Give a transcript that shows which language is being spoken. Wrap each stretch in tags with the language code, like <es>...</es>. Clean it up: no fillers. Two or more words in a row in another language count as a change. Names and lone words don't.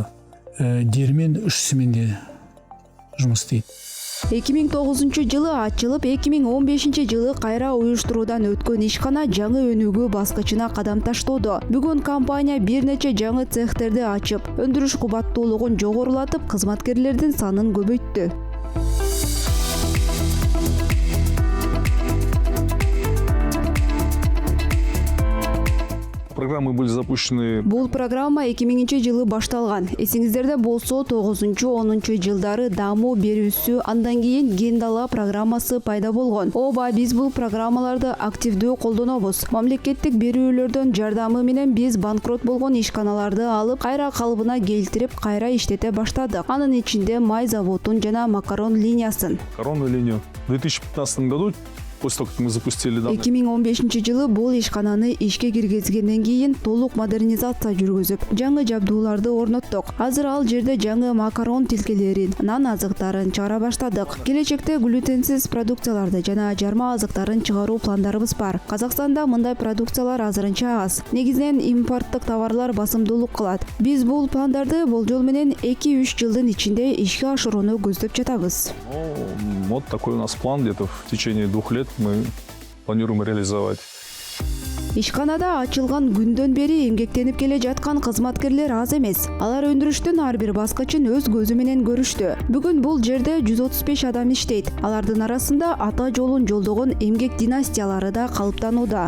<kk>Дермен 3 сменде жұмыс істейді.</kk> <ky>2009 жылы ачылып, 2015 жылы кайра уюштуруудан өткөн ишкана жаңы өнүгүү баскычына кадам таштоодо. Бүгүн компания бир нече жаңы цехтерди ачып, өндүрүш кубаттуулугун жогорулатып, кызматкерлердин санын көбөйттү.</ky> <ru>Программы были запущены.</ru> <ky>Бул программа 2000 жылы башталган. Эсиңиздерде болсо 9-10 жылдары дамуу берүүсү, андан кийин ген дала программасы пайда болгон. Ооба, биз бул программаларды активдүү колдонобуз. Мамлекеттик берүүлөрдөн жардамы менен биз банкрот болгон ишканаларды алып, кайра калыбына келтирип, кайра иштете баштадык. Анын ичинде май заводун жана макарон линиясын.</ky> <ru>Макаронную линию. В 2015 году после того, как мы запустили данный</ru> <ky>2015-жылы бул ишкананы ишке киргизгенден кийин толук модернизация жүргүзүп, жаңы жабдууларды орноттук. Азыр ал жерде жаңы макарон тилкелерин, нан азыктарын чыгара баштадык. Келечекте глютенсиз продукцияларды жана жарма азыктарын чыгаруу пландарыбыз бар. Казакстанда мындай продукциялар азырынча аз. Негизинен импорттук товарлар басымдуулук кылат. Биз бул пландарды болжол менен 2-3 жылдын ичинде ишке ашырууну көздөп жатабыз.</ky> <ru>Вот такой у нас план, где-то в течение 2 лет мы планируем реализовать.</ru> <ky>Ишканада ачылган күндөн бери эмгектенип келе жаткан кызматкерлер аз эмес. Алар өндүрүштүн ар бир баскычын өз көзү менен көрүштү. Бүгүн бул жерде 135 адам иштейт. Алардын арасында ата жолун жолдогон эмгек династиялары да калыптанууда.</ky>